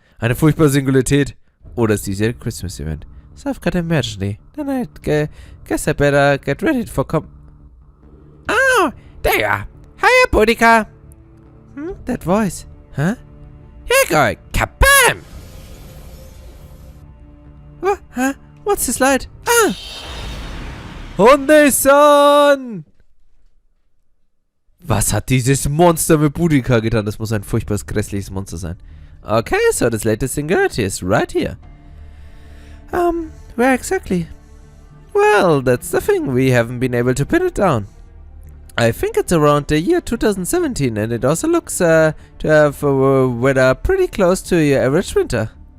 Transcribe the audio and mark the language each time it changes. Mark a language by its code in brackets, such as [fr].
[de] Eine furchtbare Singularität. Oder ist dieser Christmas Event? [en] So I've got emergency. Then I guess I better get ready for Oh! There you are! Hiya, Boudica! That voice. Huh? Here you go! Kabam! What? Huh? What's this light? Ah! Hunde-san! [de] Was hat dieses Monster mit Boudica getan? Das muss ein furchtbares, grässliches Monster sein. [en] Okay, so this latest singularity is right here. Where exactly? Well, that's the thing. We haven't been able to pin it down. I think it's around the year 2017, and it also looks to have weather pretty close to your average winter.